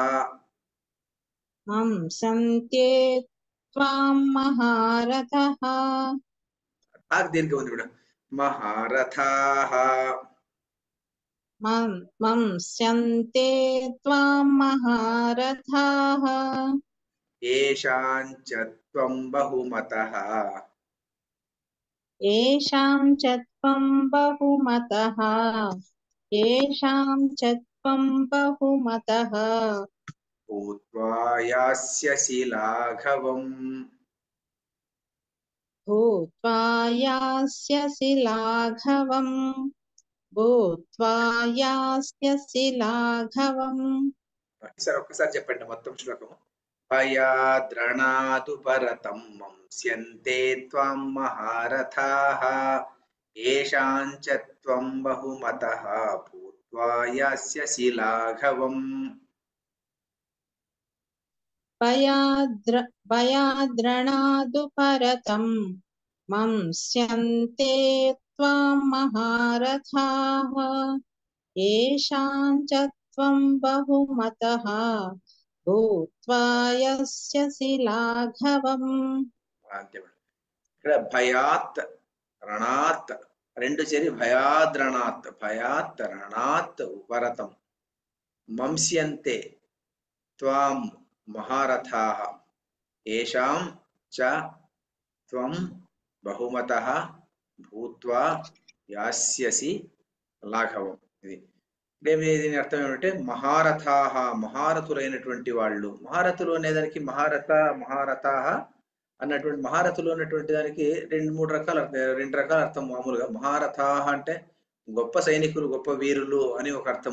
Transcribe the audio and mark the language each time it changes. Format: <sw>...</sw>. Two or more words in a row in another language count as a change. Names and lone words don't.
<sa>మంసంతే త్వాం మహారథః.</sa> <te>దీనికి ఉంది మేడం. మహారథాః</te> <sa>మంస్యంతే త్వాం మహారథాః येषां च त्वं बहुमतः येषां च त्वं बहुमतः येषां च त्वं बहुमतः भूत्वा यास्यसि लाघवम् भूत्वा यास्यसि लाघवम् भूत्वा यास्यसि लाघवम्.</sa> <te>సార్ ఒక్కసారి చెప్పండి మొత్తం శ్లోకము.</te> <sa>భయాద్రణాదు పరతం మంస్యంతే త్వాం మహారథాః येषां च त्वं बहुमतः भूत्वा यास्यसि लाघवम्. भयाद्रणादुपरतं मंस्यन्ते त्वां महारथाः येषां च त्वं बहुमतः भूत्वा यास्यसि लाघवम्.</sa> <te>అంతే మేడం. ఇక్కడ</te> <sa>భయాత్ రణాత్</sa> <te>రెండు చేరి</te> <sa>భయాద్రణాత్ ఉపరతం మంస్యంతే త్వాం మహారథాః येषां च त्वं बहुमतः భూత్వా యాస్యసి లాఘవం.</sa> <te>దీని అర్థం ఏమంటే మహారథాః మహారథులైనటువంటి వాళ్ళు. మహారథులు అనేదానికి మహారథాః అన్నటువంటి మహారథులు అన్నటువంటి దానికి రెండు రకాల అర్థం. మామూలుగా మహారథాః అంటే గొప్ప సైనికులు, గొప్ప వీరులు అని ఒక అర్థము.</te>